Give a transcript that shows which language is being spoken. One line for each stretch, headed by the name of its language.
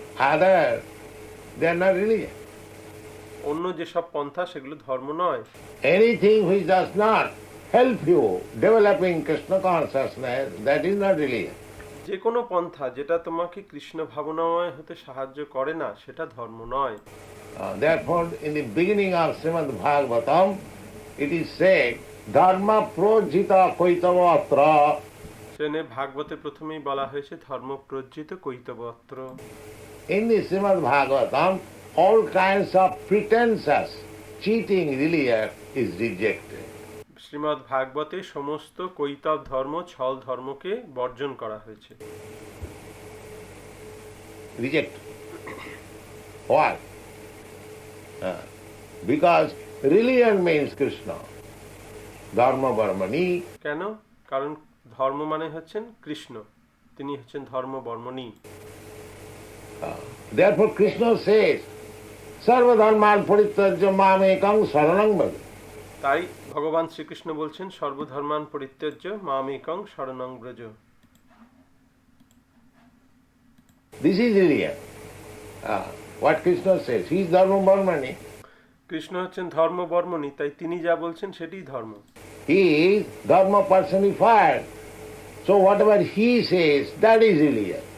English: Other, they are not religion.
Bangla: অন্য যেসব পন্থা সেগুলো ধর্ম নয়।
English: Anything which does not help you developing Krishna consciousness, that is not religion.
Bangla: যে কোনো পন্থা যেটা তোমাকে কৃষ্ণ ভাবনাময় হতে সাহায্য করে না, সেটা ধর্ম নয়।
English: Therefore, in the beginning of Srimad Bhagavatam, it is said,
Sanskrit: Dharma projita koitavatra.
Bangla: সেনে ভাগবতে প্রথমেই বলা হয়েছে
Sanskrit: ধর্ম প্রজ্জিত কৈতবত্র।
English: In the Srimad Bhagavatam, all kinds of pretenses, cheating religion is rejected.
Bangla: Shrimad ভাগবতে সমস্ত কৈতব ধর্ম, ছল ধর্মকে বর্জন করা হয়েছে।
English: Rejected. Why? Because religion means Krishna. Dharma Varmani.
Bangla: কেন? কারণ ধর্ম মানে হচ্ছেন কৃষ্ণ, তিনি হচ্ছেন ধর্ম বর্মণী।
English: Therefore Krishna says,
Sanskrit: Sarva dharman parityajya mamekam saranam bhaja.
Bangla: তাই ভগবান শ্রীকৃষ্ণ বলছেন
Sanskrit: সর্বধর্মান পরিত্যাজ্য মামেকং শরণং Braj.
English: This is religion. What Krishna says, he is Dharma Varmani.
Bangla: Krishna হচ্ছেন ধর্ম বর্মণী, তাই তিনি যা বলছেন সেটাই ধর্ম।
English: He is Dharma personified. So whatever he says, that is religion.